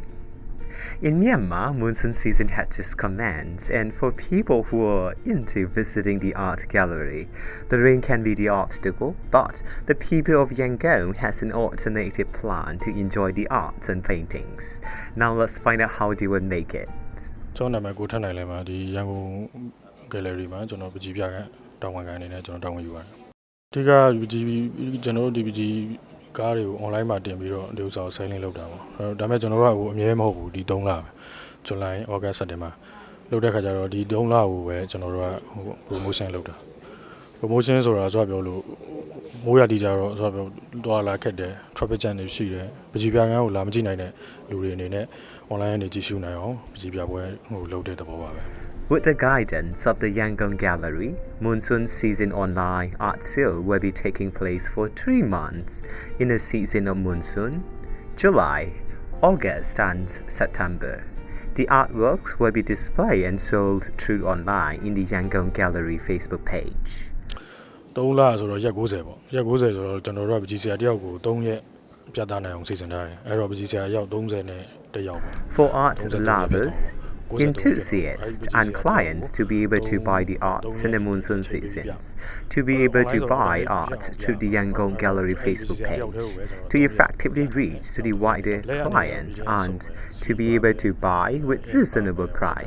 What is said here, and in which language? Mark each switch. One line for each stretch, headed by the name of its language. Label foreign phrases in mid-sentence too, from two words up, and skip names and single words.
English: In Myanmar, monsoon season had just commenced, and for people who are into visiting the art gallery, the rain can be the obstacle, but the people of Yangon has an alternative plan to enjoy the arts and paintings. Now let's find out how they will make it.
Burmese: ကျွန်တော်နာမည်ကိုထက်နိုင်လဲမှာဒီရန်ကုန် gallery မှာကျွန်တော်ပကြီးပြကတောင်းဝန်ခံအနေနဲ့ကျွန်တော်တောင်းဝန်ယူပါတယ်။ဒီကပကြီးကျွန်တော်တို့ဒီ ပကြီးကားတွေကို online မှာတင်ပြီးတော့ဒီဥစ္စာကို selling လုပ်တာပေါ့။ဒါပေမဲ့ကျွန်တော်တို့ကအမြဲမဟုတ်ဘူးဒီ3လပဲ။
English: July, August, September
Burmese: လုပ်တဲ့ခါကျတော့ဒီ3လကိုပဲကျွန်တော်တို့က promotion လုပ်တာ။ promotion ဆိုတာဆိုတော့ပြောလို့မိုးရတီကြတော့ဆိုတော့တွာလာခက်တယ်
English: traffic jam
Burmese: တွေရှိတယ်။ပကြီးပြကန်းကိုလာမကြည့်နိုင်တဲ့လူတွေအနေနဲ့ online ကနေကြည့်ရှုနိုင်အောင်ပကြီးပြပွဲလုပ်တဲ့သဘောပါပဲ။
English: With the guidance of the Yangon Gallery, Monsoon Season Online Art Sale will be taking place for 3 months in the season of monsoon, July, August and September. The artworks will be displayed and sold through online in the Yangon Gallery Facebook page.
Burmese: 3 လဆိုတော့ရက်90ပေါ့ရက်90ဆိုတော့ကျွန်တော်တို့ကပကြီးဆရာတယောက်ကို3ရက်ပြသနိုင်အောင်စီစဉ်ထားတယ်အဲ့တော့ပကြီးဆရာရောက်30နဲ့တယောက်ပေါ့
English: For art lovers, enthusiasts and clients to be able to buy the arts in the monsoon seasons, to be able to buy art through the Yangon Gallery Facebook page, to effectively reach to the wider clients and to be able to buy with reasonable price.